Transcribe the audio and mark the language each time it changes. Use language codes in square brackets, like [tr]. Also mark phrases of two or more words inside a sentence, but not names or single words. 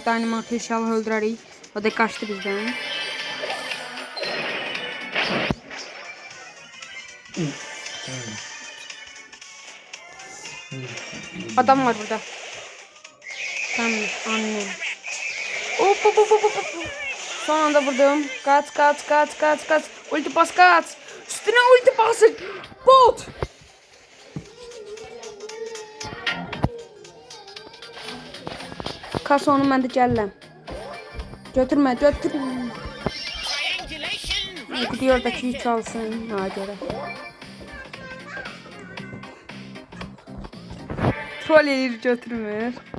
[az] Dynamite inşallah öldürərik. O da qaçdı bizdən. Adam var burada. [tr] Tamam, annem. Hop hop hop hop hop. Son anda vurdum. Kaç. Ulti bas kaç. Üstüne ulti basın. Bot. [az] Kas onu mən də gəlirəm. [tr] Götürmə. Gidiyor da ki çalsın. Ha görə. [az] Troll eləyir, götürmür.